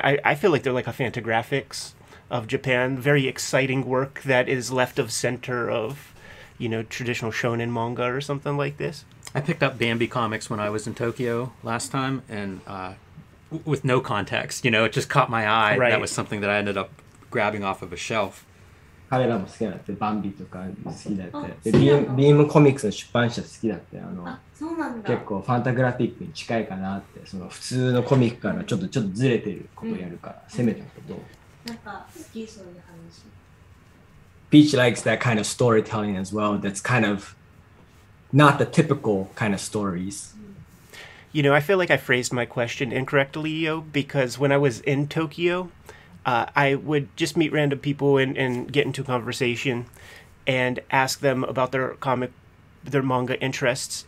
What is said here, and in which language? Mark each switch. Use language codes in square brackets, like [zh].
[en] I feel like they're like a Fantagraphics of Japan. Very exciting work that is left of center of, traditional shonen manga or something like this. I picked up Bambi Comics when I was in Tokyo last time, and with no context, it just caught my eye. Right. That was something that I ended up grabbing off of a shelf. [ja] 彼らも好きだって、バンビとか好きだって。で、ビームコミックスの出版社好きだって、そうなんだ。結構ファンタグラフィックに近いかなって、その普通のコミックからちょっとずれてることをやるから、攻めたけど。なんか好きそういう話。 [en] Peach likes that kind of storytelling as well. That's kind of not the typical kind of stories. I feel like I phrased my question incorrectly, Yo, because when I was in Tokyo, I would just meet random people and get into a conversation and ask them about their manga interests.